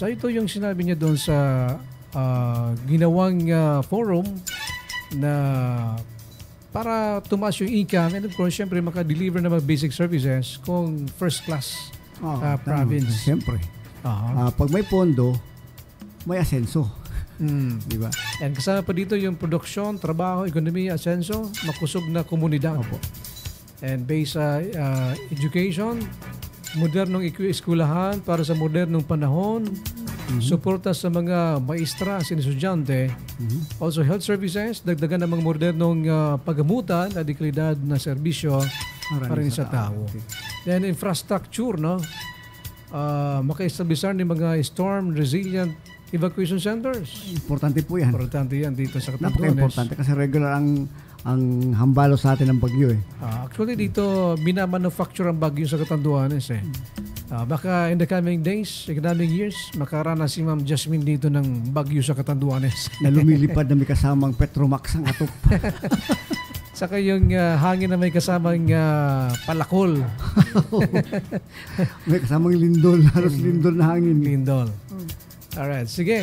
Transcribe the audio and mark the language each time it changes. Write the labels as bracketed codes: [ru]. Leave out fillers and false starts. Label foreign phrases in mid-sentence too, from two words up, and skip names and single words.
[tl] Ito yung sinabi niya doon sa ginawang forum na para tumaas yung income [en] and of course, [tl] syempre maka-deliver ng mga [en] basic services [tl] kung [en] first class province. [tl] Siyempre. Pag may pondo, may asenso. Diba? And kasama pa dito yung produksyon, trabaho, ekonomiya, asenso, makusog na komunidad. And based sa education, modernong eskwelahan para sa modernong panahon, suporta sa mga maestra, sinusudyante, [en] also health services, [tl] dagdagan ng mga modernong pagamutan at dekalidad na serbisyo para sa tao. Then infrastructure, no? Maka-establishar ng mga [en] storm resilient evacuation centers. [tl] Importante po yan. Importante yan dito sa Catanduanes. Napaka-importante kasi regular ang hambalo sa atin ng bagyo eh. Actually dito minamanufacture ang bagyo sa Catanduanes eh. [en] Baka in the coming days, coming years, [tl] makaranas si Ma'am Jasmine dito ng bagyo sa Catanduanes. Na lumilipad na may kasamang Petromax ang atop. Saka yung hangin na may kasamang palakol. May kasamang lindol, halos lindol na hangin. Lindol. Alright, sige.